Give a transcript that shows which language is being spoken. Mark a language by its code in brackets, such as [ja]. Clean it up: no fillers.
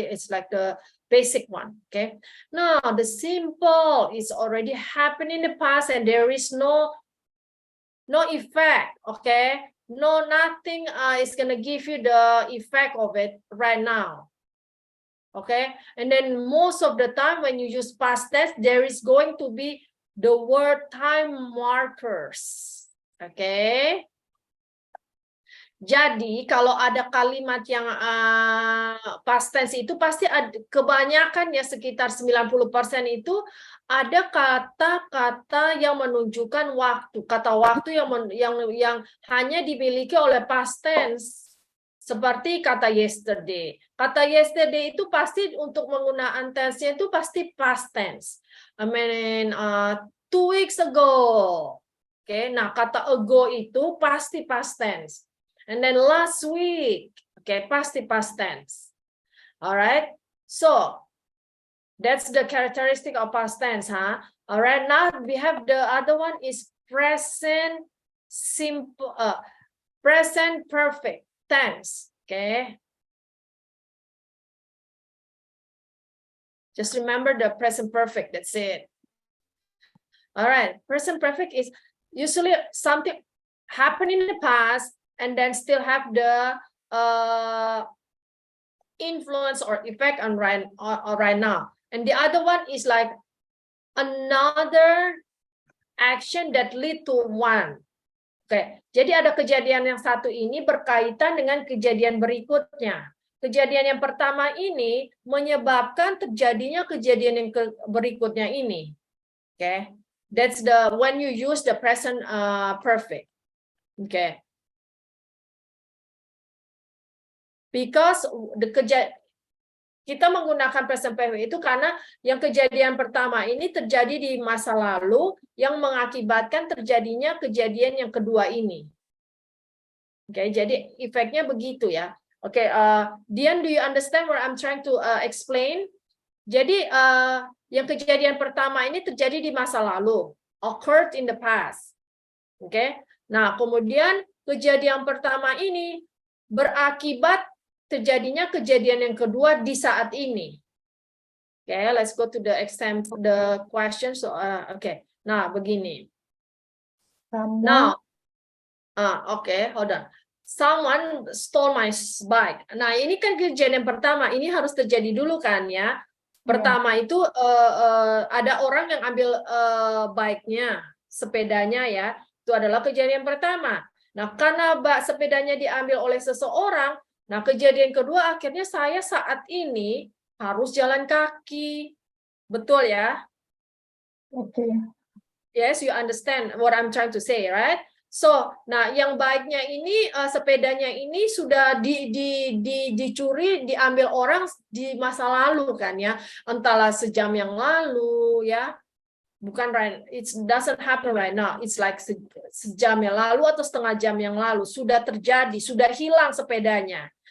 [en] It's like the basic one. Okay. Now the simple is already happened in the past and there is no effect. Okay. No, nothing is gonna give you the effect of it right now. Okay, and then most of the time when you use past tense, there is going to be the word time markers. Okay. [id] Jadi kalau ada kalimat yang past tense itu pasti ada, kebanyakan ya sekitar 90% itu ada kata-kata yang menunjukkan waktu, kata waktu yang hanya dimiliki oleh past tense. Seperti kata yesterday. Kata yesterday itu pasti untuk menggunakan tense-nya itu pasti past tense. [en] I mean, 2 weeks ago. [id] Oke, nah kata ago itu pasti past tense. [en] And then last week. [id] Oke, pasti [en] past tense. Alright, so that's the characteristic of past tense, huh? Alright, now we have the other one is present simple, present perfect tense. Okay. Just remember the present perfect. That's it. All right. Present perfect is usually something happened in the past and then still have the influence or effect on right now. And the other one is like another action that lead to one. [id] Oke, jadi ada kejadian yang satu ini berkaitan dengan kejadian berikutnya. Kejadian yang pertama ini menyebabkan terjadinya kejadian yang berikutnya ini. [en] Oke, that's the when you use the present perfect. [id] Oke, because kita menggunakan present perfect itu karena yang kejadian pertama ini terjadi di masa lalu yang mengakibatkan terjadinya kejadian yang kedua ini. Oke, jadi efeknya begitu ya. [en] Oke, Dian, do you understand what I'm trying to explain? [id] Jadi yang kejadian pertama ini terjadi di masa lalu, [en] occurred in the past. [id] Oke, nah kemudian kejadian pertama ini berakibat terjadinya kejadian yang kedua di saat ini. [en] Oke, let's go to the example, the question. So, oke, [id] nah begini. [en] Now, oke, hold on. Someone stole my bike. [id] Nah, ini kan kejadian pertama. Ini harus terjadi dulu kan ya. Pertama itu ada orang yang ambil bike-nya, sepedanya ya. Itu adalah kejadian pertama. Nah, karena sepedanya diambil oleh seseorang, nah kejadian kedua akhirnya saya saat ini harus jalan kaki. Betul ya? Oke. [en] Yes, you understand what I'm trying to say, right? [id] So, nah yang baiknya ini sepedanya ini sudah dicuri, diambil orang di masa lalu kan ya, entahlah sejam yang lalu ya, bukan [en] right, it doesn't happen right now, it's like [id] sejam yang lalu atau setengah jam yang lalu sudah terjadi, sudah hilang sepedanya.